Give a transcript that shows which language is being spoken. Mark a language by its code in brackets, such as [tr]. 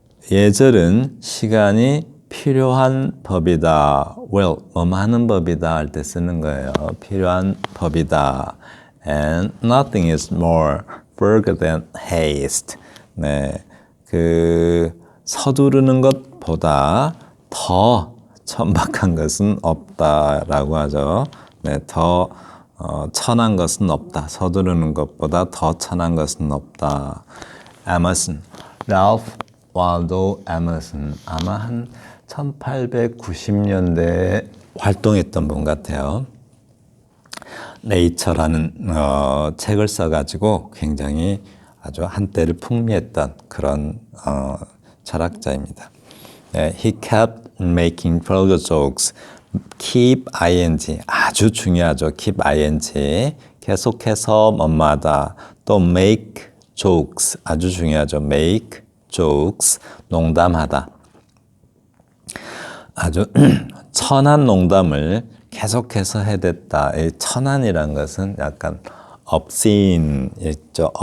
[ko] 예절은 시간이 필요한 법이다. Well, 뭐하는 법이다 할 때 쓰는 거예요. 필요한 법이다. [en] And nothing is more vulgar than haste. [ko] 네, 그 서두르는 것보다 더 천박한 것은 없다라고 하죠. 네, 더 천한 것은 없다. 서두르는 것보다 더 천한 것은 없다. 에머슨, 랄프 waldo 에머슨, 아마 한 1890년대에 활동했던 분 같아요. 네이처라는 책을 써가지고 굉장히 아주 한때를 풍미했던 그런 철학자입니다. [en] 네, he kept making further jokes. [ko] keep ing 아주 중요하죠. keep ing 계속해서 뭐마다 또 make jokes 아주 중요하죠. make jokes 농담하다. 아주 천한 농담을 계속해서 해댔다. 이 천한이란 것은 약간 obscene 있죠.